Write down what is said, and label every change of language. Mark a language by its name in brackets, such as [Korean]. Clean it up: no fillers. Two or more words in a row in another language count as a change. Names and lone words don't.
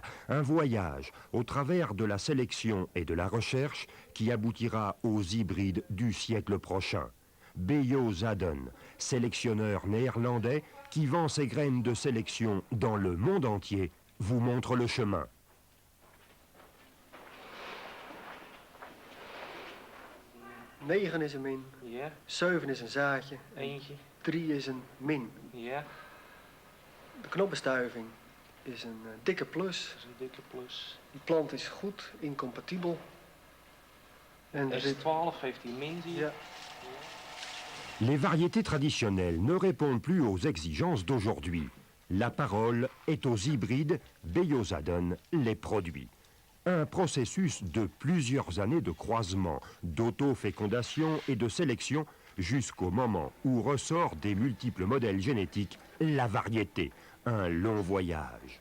[French] Un voyage au travers de la sélection et de la recherche qui aboutira aux hybrides du siècle prochain. B.J. Zadon, sélectionneur néerlandais qui vend ses graines de sélection dans le monde entier, vous montre le chemin. [Dutch] Negen is een min, Ja, 7 is een zaadje, eentje. 3 is een min. Ja, De knopbestuiving is een dikke plus. dat is een dikke plus. Die plant is goed incompatibel. En er zit... S12 heeft hij min, zie je. Ja, [French] Les variétés traditionnelles ne répondent plus aux exigences d'aujourd'hui. La parole est aux hybrides, B.J. Zadon les produit. Un processus de plusieurs années de croisement, d'auto-fécondation et de sélection jusqu'au moment où ressort des multiples modèles génétiques la variété, un long voyage.